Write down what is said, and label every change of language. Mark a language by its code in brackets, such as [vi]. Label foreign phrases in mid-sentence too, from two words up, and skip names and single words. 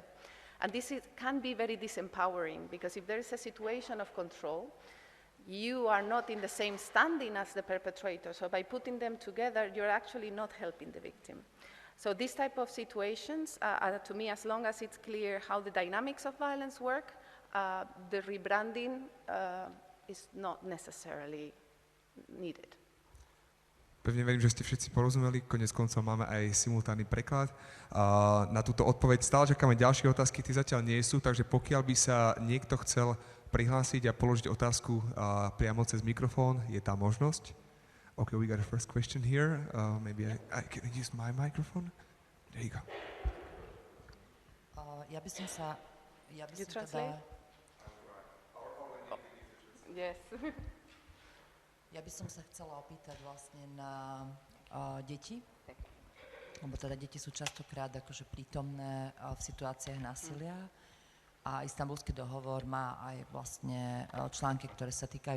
[en] And this can be very disempowering, because if there is a situation of control, you are not in the same standing as the perpetrator. So by putting them together, you're actually not helping the victim. So these type of situations, to me, as long as it's clear how the dynamics of violence work, the rebranding is not necessarily needed. [sk] Pevne verím, že ste všetci porozumeli, konec koncov máme aj simultánny preklad. Na túto odpoveď stále čakáme ďalšie otázky, tie zatiaľ nie sú, takže pokiaľ by sa niekto chcel prihlásiť a položiť otázku priamo cez mikrofón, je tá možnosť. [en] Okay, we got a first question here. Maybe I can use my microphone. There you go. [sk] Ja by som sa [en] translate? Yes. [sk] Ja by som sa chcela opýtať vlastne na deti, lebo teda deti sú častokrát akože prítomné v situáciách násilia a Istanbulský dohovor má aj vlastne články, ktoré sa týkajú